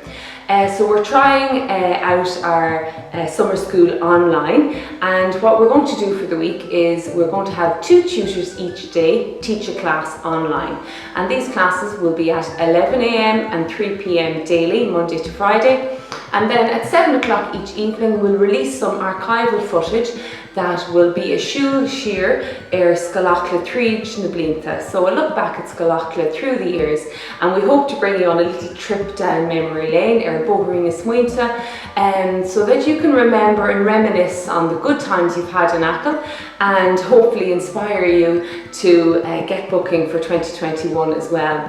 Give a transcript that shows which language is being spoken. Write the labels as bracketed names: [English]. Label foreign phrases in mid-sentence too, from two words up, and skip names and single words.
[English] So we're trying out our summer school online, and what we're going to do for the week is we're going to have 2 tutors each day teach a class online, and these classes will be at 11 AM and 3 PM daily, Monday to Friday. And then at 7 o'clock each evening we'll release some archival footage that will be a [Irish] siúl siar Scoil Tríd na blianta. [English] So a look back at Scoil through the years, and we hope to bring you on a little trip down memory lane [Irish] Bóithrín Smuointe, [English] so that you can remember and reminisce on the good times you've had in Acla, and hopefully inspire you to get booking for 2021 as well.